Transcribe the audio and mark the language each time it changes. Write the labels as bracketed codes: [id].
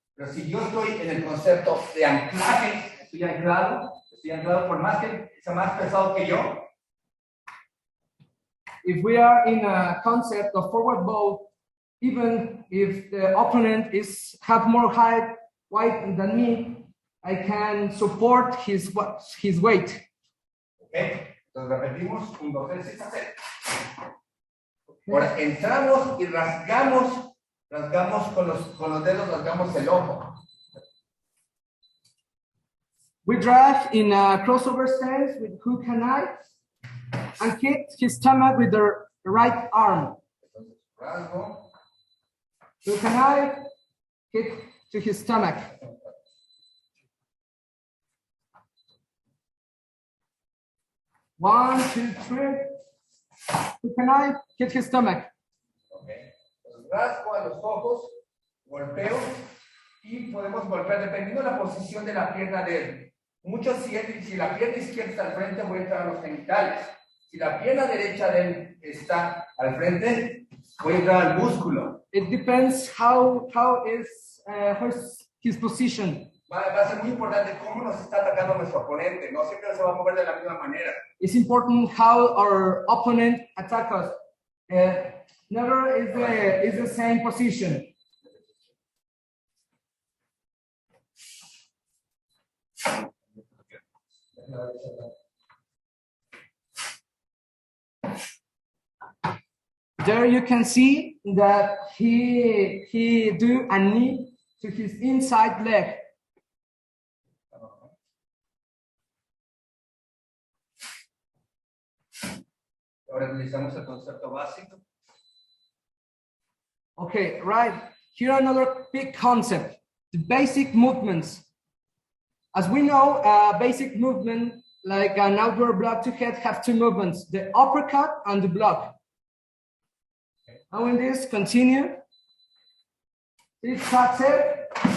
[es] Pero si yo estoy en el concepto de anclaje, estoy anclado por más que sea más pesado que yo. [en] If we are in a concept of forward bow, even if the opponent have more weight than me, I can support his weight. [es] Okay. Entonces repetimos 1, 2, 3, 6, 7. Ahora entramos y rasgamos con los dedos, rasgamos el ojo. [en] We drag in a crossover stance with hook and eye and hit his stomach with the right arm. [es] Rasgo. [en] Hook and eye, hit to his stomach. One, 2, 3. Hook and eye, hit his stomach. Okay. [es] Rasgo a los ojos, golpeo y podemos golpear dependiendo de la posición de la pierna de él. Muchos si la pierna izquierda está al frente, voy a entrar a los genitales. Si la pierna derecha de él está al frente, voy a entrar al músculo. [en] It depends how is his position. [es] Va a ser muy importante cómo nos está atacando nuestro oponente. No siempre se va a mover de la misma manera. [en] It's important how our opponent attacks us. Never is the same position. There you can see that he do a knee to his inside leg. [es] Ahora utilizamos el concepto básico. [en] Okay, right. Here another big concept, the basic movements. As we know, basic movement, like an outward block to head, have 2 movements, the uppercut and the block. Now in this, continue. It cuts it.